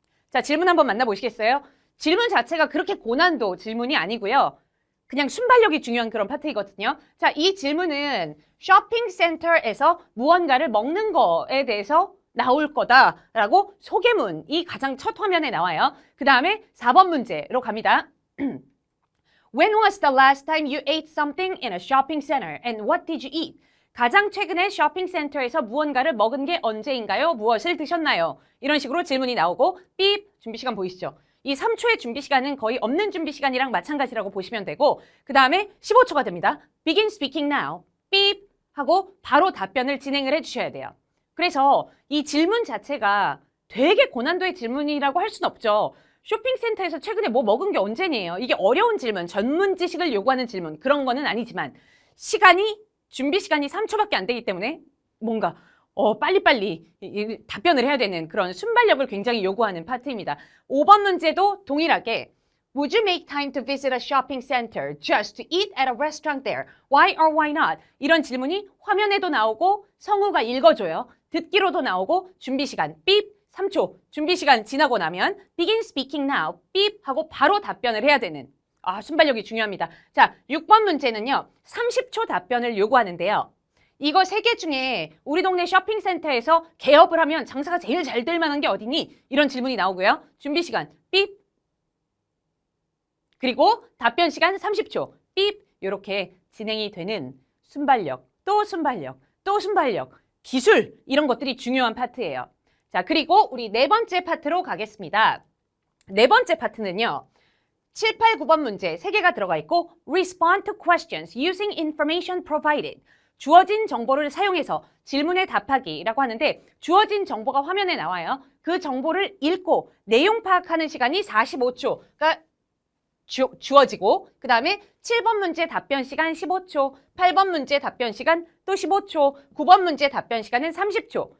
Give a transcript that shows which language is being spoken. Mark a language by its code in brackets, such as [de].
[ko] 자, 질문 한번 만나보시겠어요? 질문 자체가 그렇게 고난도 질문이 아니고요. 그냥 순발력이 중요한 그런 파트이거든요. 자, 이 질문은 쇼핑센터에서 무언가를 먹는 거에 대해서 나올 거다라고 소개문이 가장 첫 화면에 나와요. 그 다음에 4번 문제로 갑니다. [en] When was the last time you ate something in a shopping center and what did you eat? [ko] 가장 최근에 쇼핑센터에서 무언가를 먹은 게 언제인가요? 무엇을 드셨나요? 이런 식으로 질문이 나오고 삐 준비 시간 보이시죠? 이 3초의 준비 시간은 거의 없는 준비 시간이랑 마찬가지라고 보시면 되고 그 다음에 15초가 됩니다. [en] Begin speaking now. [ko] 삐 하고 바로 답변을 진행을 해주셔야 돼요. 그래서 이 질문 자체가 되게 고난도의 질문이라고 할 수는 없죠. 쇼핑센터에서 최근에 뭐 먹은 게 언제니에요? 이게 어려운 질문, 전문 지식을 요구하는 질문 그런 거는 아니지만 준비 시간이 3초밖에 안 되기 때문에 뭔가 빨리빨리 답변을 해야 되는 그런 순발력을 굉장히 요구하는 파트입니다. 5번 문제도 동일하게 [en] Would you make time to visit a shopping center just to eat at a restaurant there? Why or why not? [ko] 이런 질문이 화면에도 나오고 성우가 읽어줘요. 듣기로도 나오고 준비 시간 삐 3초. 준비 시간 지나고 나면 [en] begin speaking now [ko] 삐 하고 바로 답변을 해야 되는 순발력이 중요합니다. 자, 6번 문제는요. 30초 답변을 요구하는데요. 이거 3개 중에 우리 동네 쇼핑센터에서 개업을 하면 장사가 제일 잘 될 만한 게 어디니? 이런 질문이 나오고요. 준비 시간 삐 그리고 답변 시간 30초 삐 이렇게 진행이 되는 순발력, 또 순발력, 또 순발력, 기술 이런 것들이 중요한 파트예요. 자, 그리고 우리 4번째 파트로 가겠습니다. 4번째 파트는요. 7, 8, 9번 문제 3개가 들어가 있고 [en] Respond to questions using information provided. [ko] 주어진 정보를 사용해서 질문에 답하기라고 하는데 주어진 정보가 화면에 나와요. 그 정보를 읽고 내용 파악하는 시간이 45초가 주어지고 그 다음에 7번 문제 답변 시간 15초, 8번 문제 답변 시간 또 15초, 9번 문제 답변 시간은 30초.